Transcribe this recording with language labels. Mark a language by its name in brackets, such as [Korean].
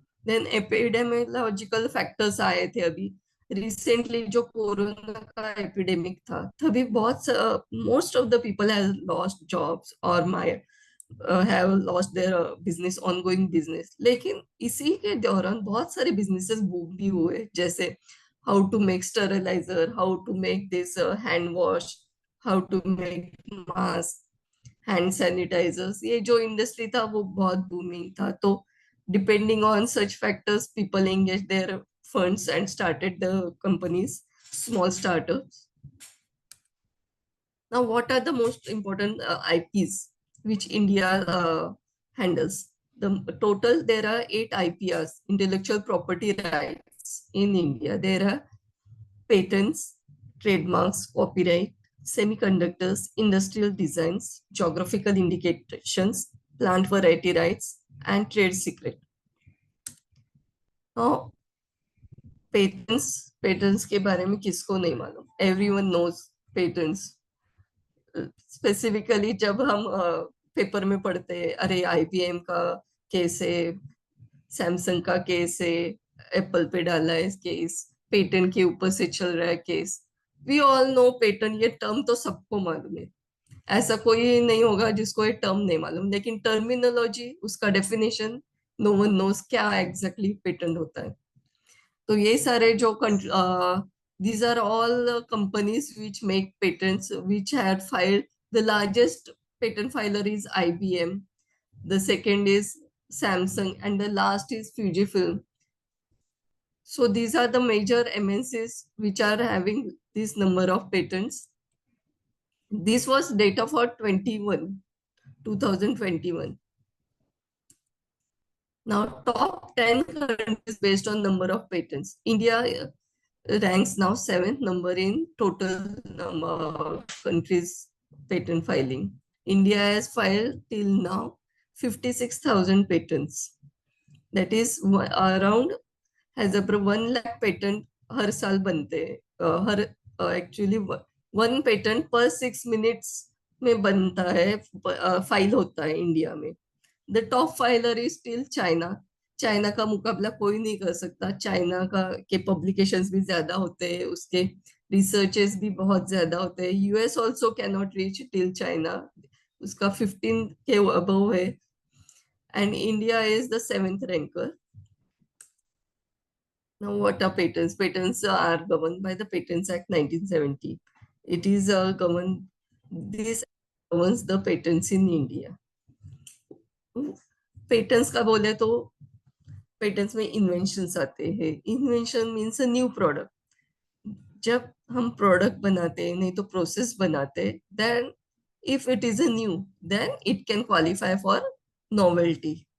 [English] Then epidemiological factors [Hindi] आए थे अभी रिसेंटली, जो कोरोना का एपिडेमिक था, तभी बहुत [English] most of the people have lost jobs [Hindi] और [English] have lost their business, ongoing business. [Hindi] लेकिन इसी के दौरान बहुत सारे [English] businesses boom [Hindi] भी हुए, जैसे [English] how to make sterilizer, how to make this hand wash, how to make mask, hand sanitizers. [Hindi] ये जो industry था वो बहुत booming था. [English] तो depending on such factors, people engaged their funds and started the companies, small startups. Now, what are the most important IPs which India handles? The total, there are 8 IPRs, intellectual property rights in India. There are patents, trademarks, copyright, semiconductors, industrial designs, geographical indications, plant variety rights, and trade secret. [Hindi] Now, patents के बारे में किसको नहीं मालूम? [English] Everyone knows patents. [Hindi] Specifically जब हम paper में पढ़ते हैं, अरे IBM का केस है, सैमसंग का केस है, एप्पल पे डाला है केस, पेटेंट के ऊपर से चल रहा है case. [English] we all know patent, [Hindi] ये टर्म तो सबको मालूम है. ऐसा कोई नहीं होगा जिसको ये टर्म नहीं मालूम, लेकिन टर्मिनोलॉजी, उसका डेफिनेशन, [English] no one knows [Hindi] क्या एग्जैक्टली पेटेंट होता है. तो ये सारे जो [English] these are all companies which make patents, which had filed. The largest patent filer is IBM. The second is Samsung, and the last is Fujifilm. So these are the major MNCs which are having this number of patents. This was data for 2021. Now, top 10 countries based on number of patents. India ranks now 7th number in total number of countries patent filing. India has filed till now 56,000 patents. That is around, has a 1 lakh patent [Hindi] हर साल बनते हैं. [English] Actually 1 patent per 6 minutes [Hindi] में बनता है, file होता है India में. [English] The top filer is still China. [Hindi] China का मुकाबला कोई नहीं कर सकता. चाइना का के पब्लिकेशंस भी ज्यादा होते हैं, उसके रिसर्चेस भी बहुत ज्यादा होते हैं. [English] US also can not reach till China, [Hindi] उसका 15 के अबव है. [English] And India is the 7th ranker. Now, what are patents? Patents are governed by the Patents Act 1970. It is governed, this governs the patents in India. [Hindi] Patents का बोले तो patents में inventions आते हैं. [English] Invention means a new product. [Hindi] जब हम product बनाते हैं, [English] नहीं तो प्रोसेस बनाते हैं, then if it is a new, then it can qualify for novelty.